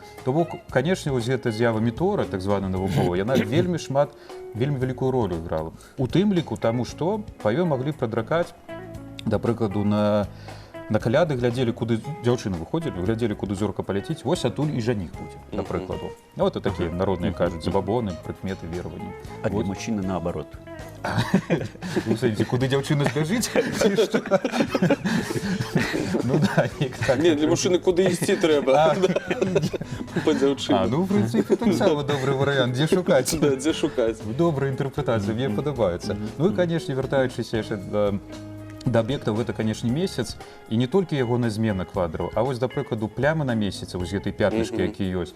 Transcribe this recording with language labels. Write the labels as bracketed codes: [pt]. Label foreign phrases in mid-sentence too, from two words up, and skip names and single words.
[be] То бок, канешне, вось гэта з'ява метора, так звана навуковая, яна вельмі вялікую ролю іграла. У тым ліку таму, што па ёй маглі прадракаць, да прыкладу, на каляды глядзелі, куды дзяўчыны выходзілі, глядзелі, куды зорка паляціць, вось адтуль і жаніх будзе, да прыкладу. Вот і такія народныя кажуць, забабоны, прыкметы, вераванні. [ru] А для мужчины наоборот. Ну, смотрите, [be] куды дзяўчына збяжыць? Ну да, так. Не, для мужчыны куды ісці трэба. Па дзяўчыне. Ну, в прынцыпе, таксама добры варыянт. Дзе шукаць? Да, дзе шукаць. Добрая інтэрпрэтацыя, мне падабаецца. Ну і, канешне, вяртаючыся яшчэ да аб'ектаў, гэта, канешне, месяц, і не толькі ягоная змена квадраў, а вось, да прыкладу, плямы на месяцы, вось гэтай пятнышкі, якія ёсць.